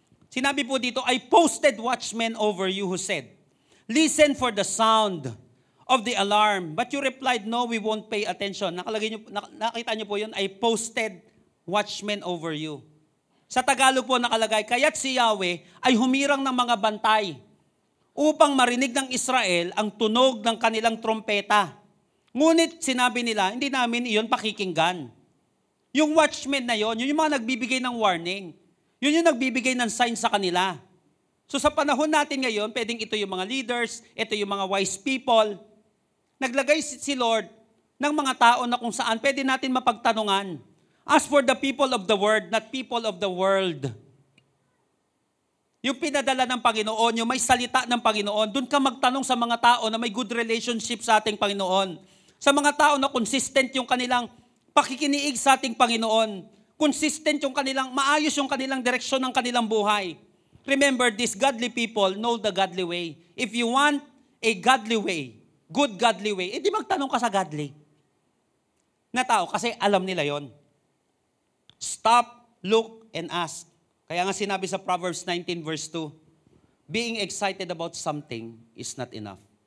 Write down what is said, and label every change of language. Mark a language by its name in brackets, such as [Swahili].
[Filipino] Sinabi po dito, [English] I posted watchmen over you who said, listen for the sound of the alarm. But you replied, no, we won't pay attention. [Filipino] Nakita niyo po yun, [English] I posted watchmen over you. [Filipino] Sa Tagalog po nakalagay, kaya't si Yahweh ay humirang ng mga bantay upang marinig ng Israel ang tunog ng kanilang trompeta. Ngunit sinabi nila, hindi namin iyon pakikinggan. Yung watchmen na yon, yun yung mga nagbibigay ng warning. Yun yung nagbibigay ng sign sa kanila. So sa panahon natin ngayon, pwedeng ito yung mga leaders, ito yung mga wise people. Naglagay si Lord ng mga tao na kung saan pwede natin mapagtanungan. [English] As for the people of the word, not people of the world. [Filipino] Yung pinadala ng Panginoon, yung may salita ng Panginoon, doon ka magtanong sa mga tao na may good relationship sa ating Panginoon. Sa mga tao na consistent yung kanilang pakikiniig sa ating Panginoon. Consistent yung kanilang, maayos yung kanilang direksyon ng kanilang buhay. [English] Remember, these godly people know the godly way. If you want a godly way, [Filipino] good godly way, edi magtanong ka sa godly na tao kasi alam nila yon. [English] Stop, look, and ask. [Filipino] Kaya nga sinabi sa Proverbs 19 verse 2, [English] being excited about something is not enough.